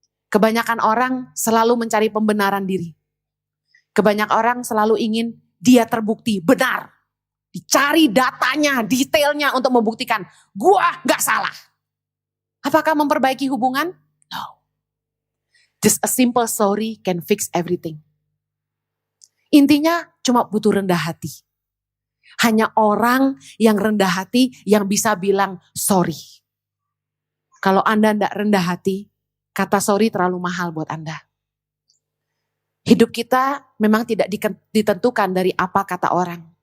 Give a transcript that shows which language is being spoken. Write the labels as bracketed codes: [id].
[id] Kebanyakan orang selalu mencari pembenaran diri. Kebanyakan orang selalu ingin dia terbukti benar. Dicari datanya, detailnya untuk membuktikan, gua gak salah. Apakah memperbaiki hubungan? [en] No. Just a simple sorry can fix everything. [id] Intinya cuma butuh rendah hati. Hanya orang yang rendah hati yang bisa bilang sorry. Kalau Anda tidak rendah hati, kata sorry terlalu mahal buat Anda. Hidup kita memang tidak ditentukan dari apa kata orang.